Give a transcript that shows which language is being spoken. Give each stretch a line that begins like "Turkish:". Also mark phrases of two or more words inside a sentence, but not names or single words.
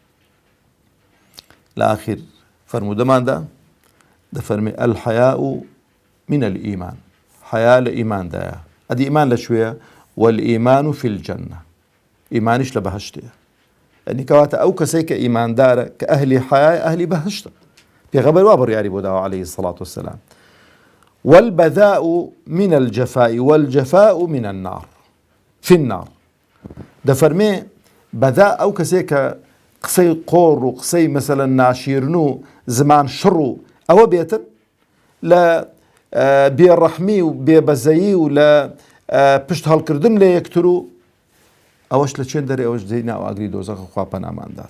Central Kurdish: لە ئاخر فەرموودەماندا دەفەرمێ
Arabic: الحەیاء من الئیمان
Central Kurdish: حیا لە ئیماندایە ئەدی ئیمان لەکوێیە
Arabic: والئیمان فی الجەنە
Central Kurdish: ئیمانیش لە بەهەشتەیە ئەنی کەواتە ئەو کەسەی کە ئیماندارە کە ئەهلی حیایە ئەهلی بەهەشتە پێغەمبەر وا بڕیاری بۆ داوە
Arabic: عەلەیهی سەڵات وسەلام والبذاء من الجفاء والجفاء من النار في النار
Central Kurdish: دەفەرمێ بەذا ئەو کەسێک کە قسەی قۆڕ و قسەی مەسەلەن ناشیرن و زمان شڕ و ئەوە بێتن لە بێڕەحمی و بێبەزەیی و لە پشت هەڵکردن لە یەکتر و ئەوەش لە چێن دەرێ ئەوەش دەی ناو ئاگری دۆزەخە خوا پەناماندات.